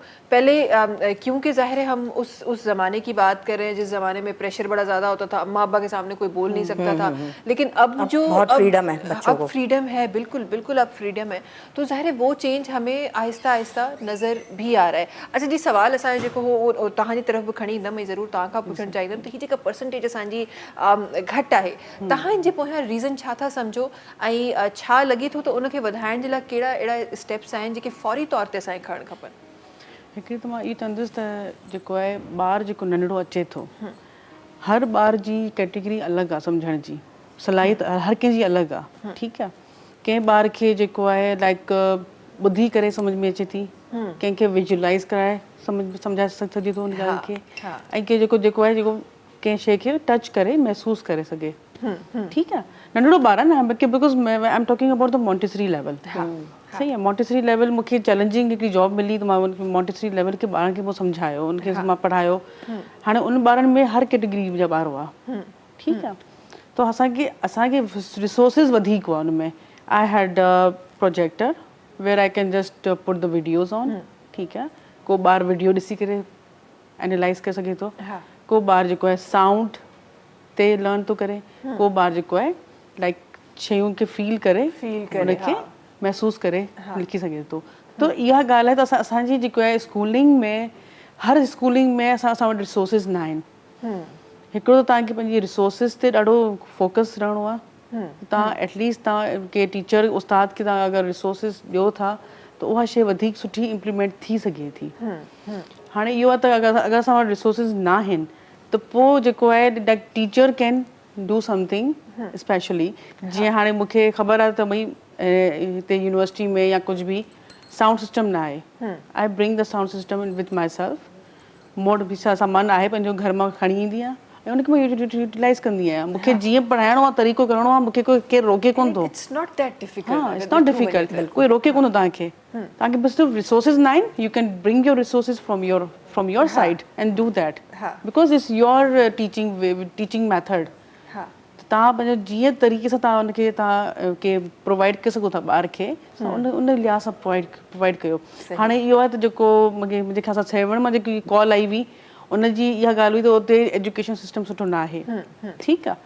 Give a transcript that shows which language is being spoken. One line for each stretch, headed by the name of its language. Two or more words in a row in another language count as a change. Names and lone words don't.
Urdu: پہلے کیونکہ ظاہر ہے ہم اس زمانے کی بات کر رہے ہیں جس زمانے میں پریشر بڑا زیادہ ہوتا تھا، امّا ابّا کے سامنے کوئی بول نہیں سکتا تھا، لیکن اب جو بہت فریڈم ہے بچوں کو. اب فریڈم ہے، بالکل بالکل اب فریڈم ہے۔ تو ظاہر ہے وہ چینج ہمیں آہستہ آہستہ نظر بھی آ رہا ہے.
Sindhi: अच्छा जी, सवाल असांजो जेको हो तव्हांजी तरफ़ बि खणी ईंदमि, ज़रूरु तव्हां खां पुछणु चाहींदमि त हीअ जेका परसेंटेज असांजी घटि आहे, तव्हांजे पोयां रीज़न छा था सम्झो ऐं छा लॻे थो त उनखे वधाइण जे लाइ कहिड़ा अहिड़ा स्टेप्स आहिनि जेके फौरी तौर ते असांखे खणणु खपनि? हिकिड़ी त मां इहो चवंदुसि त जेको आहे ॿारु जेको नंढड़ो अचे थो, हर ॿार जी कैटेगरी अलॻि आहे सम्झण जी, सलाहियत हर कंहिंजी अलॻि आहे, ठीकु आहे। कंहिं ॿार खे जेको आहे लाइक ॿुधी करे सम्झ में अचे थी, कंहिंखे विजुअलाइज़ कराए सम्झाए सघे थो उन ॻाल्हि खे, ऐं कंहिं जेको आहे जेको कंहिं शइ खे टच करे महसूसु करे सघे, ठीकु आहे। नंढड़ो ॿार आहे न,
English: because I am talking about the Montessori level,
Sindhi: सही आहे। मॉन्टेसरी लेवल मूंखे चैलेंजिंग हिकिड़ी जॉब मिली त मां मॉन्टेसरी लेवल के ॿारनि खे पोइ सम्झायो, उनखे मां पढ़ायो। हाणे उन ॿारनि में हर कैटेगरी जा ॿार हुआ, ठीकु आहे। तो असांखे रिसोर्सिस वधीक हुआ उन में।
English: I had projector where I can just put the videos on,
Sindhi: ठीकु आहे। को ॿार वीडियो ॾिसी करे एनालाइज़ करे सघे थो, को ॿार जेको आहे साउंड ते लर्न थो करे, को ॿार जेको आहे लाइक शयुनि खे फील करे उनखे महसूसु करे लिखी सघे थो। तो इहा ॻाल्हि आहे त असांजी जेको आहे स्कूलिंग में, हर स्कूलिंग में असां वटि रिसोर्सिस न आहिनि। हिकिड़ो त तव्हांखे पंहिंजी रिसोर्सिस ते ॾाढो फोकस रहणो आहे। तव्हां एटलीस्ट तव्हां के टीचर उस्ताद खे तव्हां अगरि रिसोर्सिस ॾियो था त उहा शइ वधीक सुठी इम्प्लीमेंट थी सघे थी। हाणे इहो आहे त अगरि असां वटि रिसोर्सिस न आहिनि त पोइ जेको आहे लाइक
English: teacher can do something specially.
Sindhi: जीअं हाणे मूंखे ख़बर आहे त भई हिते यूनिवर्सिटी में या कुझु बि साउंड सिस्टम न आहे,
English: I bring the sound system with my self.
Sindhi: मूं वटि बि छा सामान आहे पंहिंजो घर मां खणी ईंदी आहियां ऐं उनखे मां यूटिलाइज़ कंदी आहियां। मूंखे जीअं पढ़ाइणो आहे, तरीक़ो करिणो आहे, मूंखे केरु रोके कोन थो।
English: it's not that difficult. हाँ, it's not difficult,
Sindhi: कोई रोके कोन थो तव्हांखे। तव्हांखे बस सिर्फ रिसोर्सिस न आहिनि,
English: you can bring your resources from your side and do that, because it's your teaching method.
Sindhi: तव्हां पंहिंजो जीअं तरीक़े सां तव्हां उनखे तव्हां के प्रोवाइड करे सघो था ॿार खे, उन लिहाज़ सां प्रोवाइड कयो। हाणे इहो आहे त जेको मुंहिंजे ख़्याल सां 7 मां जेकी कॉल आई हुई उनजी इहा ॻाल्हि हुई त उते एजुकेशन सिस्टम सुठो न आहे, ठीकु आहे।